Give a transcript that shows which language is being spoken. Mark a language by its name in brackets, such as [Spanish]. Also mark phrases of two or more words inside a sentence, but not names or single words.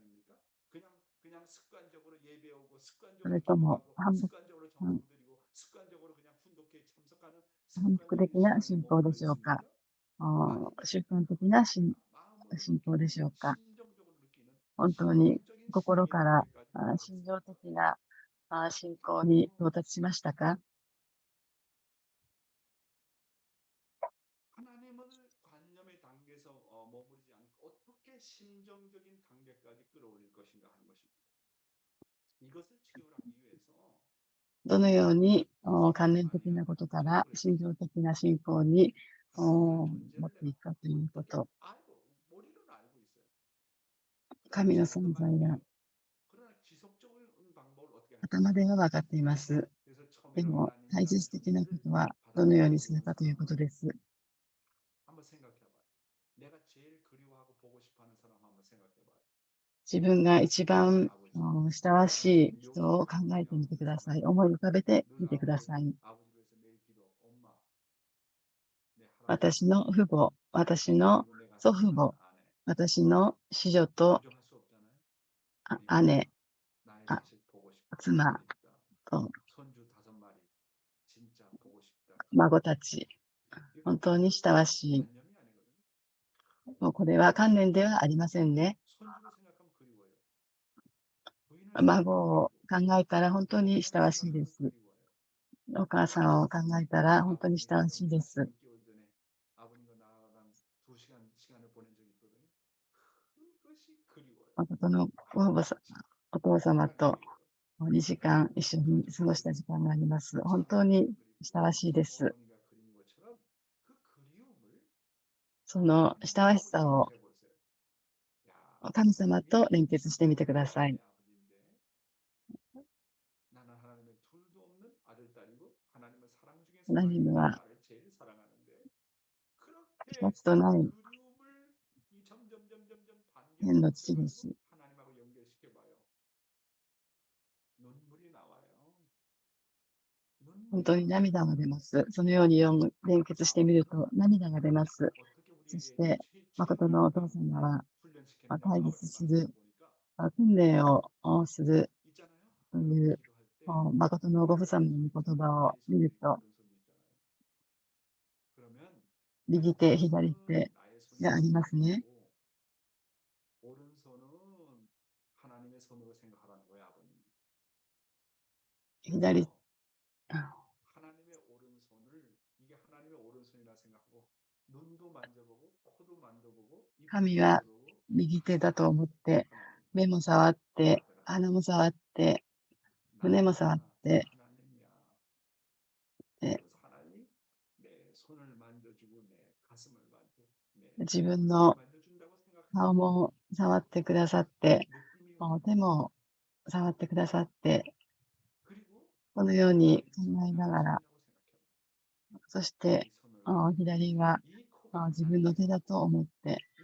[Japanese] それとも反復的な信仰でしょうか？習慣的な信仰でしょうか？本当に心から心情的な信仰に到達しましたか？ [Korean] 하나님을 관념의 단계에서 머무르지 않고 어떻게 심정적인 단계까지 끌어올릴 것인가 하는 것입니다. 이것을 치유하기 위해서 [Japanese] どのように観念的なことから心情的な信仰に持っていくかということ、 [Korean] 알고 머리로는 알고 있어요. [Japanese] 神の存在が [Korean] 그러나 지속적인 방법을 어떻게 할지 [Japanese] 頭では分かっています。 [Korean] 그래서 [Japanese] で [Korean] 처음에는 [Japanese] も [Korean] 하나님이라는 [Japanese] 体質的なこ [Korean] 존재를 [Japanese] とはどのようにするかという [Korean] 받아들이고 [Japanese] ことです。 [Korean] 한번 생각해봐요. 내가 제일 그리워하고 보고 싶어하는 사람 한번 생각해봐요. [Japanese] 自分が一番親しい人を考えてみてください。思い浮かべてみてください。 [Korean] 아버지로 해서 매일 기도, 엄마, 내 할아버지, [Japanese] 私の父母、私の [Korean] 그리고 내가 [Japanese] 祖父母、 [Korean] 사랑하는 아내. [Japanese] 私の子女と [Korean] 부정할 수 없잖아요. [Japanese] 姉、 [Korean] 나의 아, 자식 보고 싶다. [Japanese] 妻 [Korean] 보고 싶다. [Japanese] と [Korean] 손주 5마리 진짜 보고 싶다. [Japanese] 孫たち、 [Korean] 이거 [Japanese] 本当に親しい。 [Korean] 관념이 아니거든요. [Japanese] もうこれは観念ではありませんね。 [Korean] 손주를 생각하면 그리워요. 부인을 [Japanese] 孫を [Korean] 생각하면 [Japanese] 考えたら本当に [Korean] 그리워요. [Japanese] 親しいです。 [Korean] 그리워요. [Japanese] お母さんを考えたら本当に親しいです。 [Korean] 6개월 전에 아버님과 나랑 2시간 시간을 보낸 적이 있거든요. 그것이 그리워요. [Japanese] 誠のご父母さん、お父様 [Korean] 정말 [Japanese] と [Korean] 그리워요. [Japanese] 2時間一緒に過ごした時間があります。本当に親しいです。 [Korean] 어머니가 그린 것처럼 그 그리움을 [Japanese] その親しさを [Korean] 해보세요. 야, [Japanese] 神様と連結してみてください。 [Korean] 나는 하나님의 둘도 없는 아들 딸이고 하나님의 사랑 중에 [Japanese] ハナニムは [Korean] 나를 제일 사랑하는데 그렇게 [Japanese] 一つとない [Korean] 그리움을 이 점점 [Japanese] 天の父です。 [Korean] 하나님하고 연결시켜봐요. 눈물이 나와요. [Japanese] 本当に涙が出ます。そのように連結してみると涙が出ます。そして誠のお父様は対立する訓練をするという誠のご父様の言葉を見ると、右手、左手がありますね。 [Korean] 오른손은 하나님의 손으로 생각하라는 거야, 아버님. [Japanese] 左 [Korean] 하나님의 오른손을 이게 하나님의 오른손이라 생각하고 눈도 만져보고 코도 만져보고 [Japanese] 神は右手だと思って目も触って鼻も触って胸も触って自分の顔も触ってくださって手も触ってくださってこのように考えながらそして左は自分の手だと思って